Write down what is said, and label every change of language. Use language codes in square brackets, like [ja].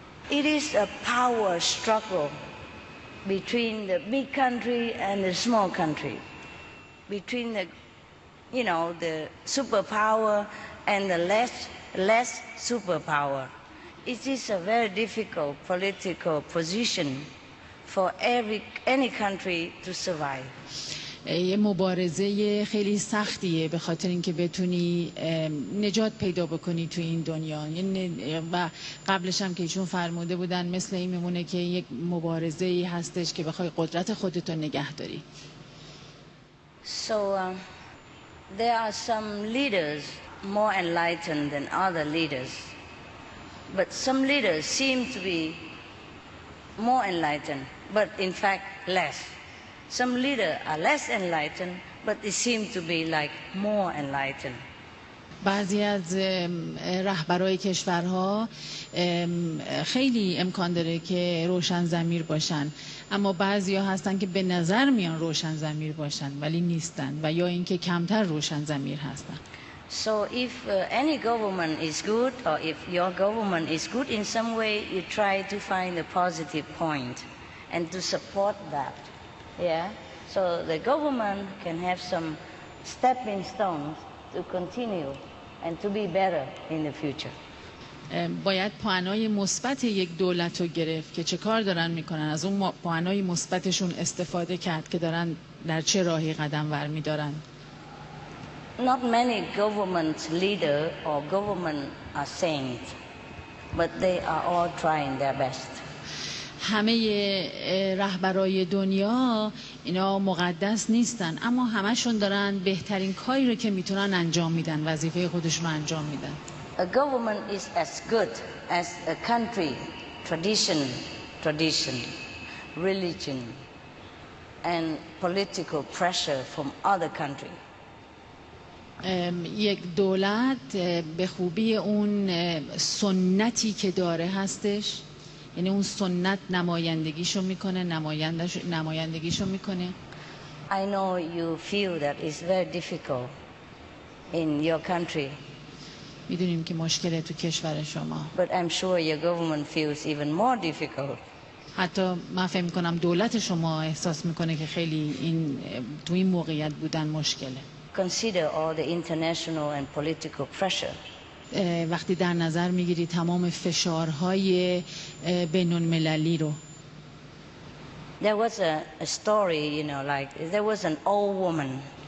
[en] It is a power struggle between the big country and the small country, between the the superpower and the less superpower. It is a very difficult political position for any country to survive. [fa] یه مبارزه خیلی سختیه به خاطر اینکه بتونی نجات پیدا بکنی تو این دنیا. و قبلش هم که ایشون فرموده بودن مثل این میمونه که یک مبارزه ای هستش که بخوای قدرت خودتو نگه داری. [en] So there are some leaders more enlightened than other leaders, but some leaders seem to be more enlightened, but in fact less. Some leaders are less enlightened, but they seem to be like more enlightened. [fa] بعضی از رهبرای کشورها خیلی امکان داره که روشن ضمیر باشن، اما بعضیا هستن که به نظر میان روشن ضمیر باشن ولی نیستن و یا اینکه کمتر روشن ضمیر هستن. [en] So if any government is good or if your government is good in some way, you try to find a positive point and to support that. Yeah, so the government can have some stepping stones to continue and to be better in the future. [fa] باید پوانای مثبت یک دولت رو گرفت که چه کار دارن میکنن، از اون پوانای مثبتشون استفاده کرد که دارن در چه راهی قدم ور میدارن. [en] Not many government leader or government are saints, but they are all trying their best. [fa] همه رهبرای دنیا اینا مقدس نیستن، اما همشون دارن بهترین کاری رو که میتونن انجام میدن، وظیفه خودشون رو انجام میدن. [en] A government is as good as a country, tradition, religion, and political pressure from other countries. [fa] یک دولت به خوبی اون سنتی که داره هستش، یعنی اون سنت نمایندگیشو میکنه، نمایندگیشو میکنه. [en] I know you feel that it's very difficult in your country. [fa] میدونیم که مشکله تو کشور شما. [en] But I'm sure your government feels even more difficult. [fa] حتی من فکر میکنم دولت شما احساس میکنه که خیلی تو این موقعیت بودن مشکله. [en] Consider all the international and political pressure. [fa] وقتی در نظر میگیری تمام فشارهای بین المللی رو. [en] There was a story, like there was an old woman.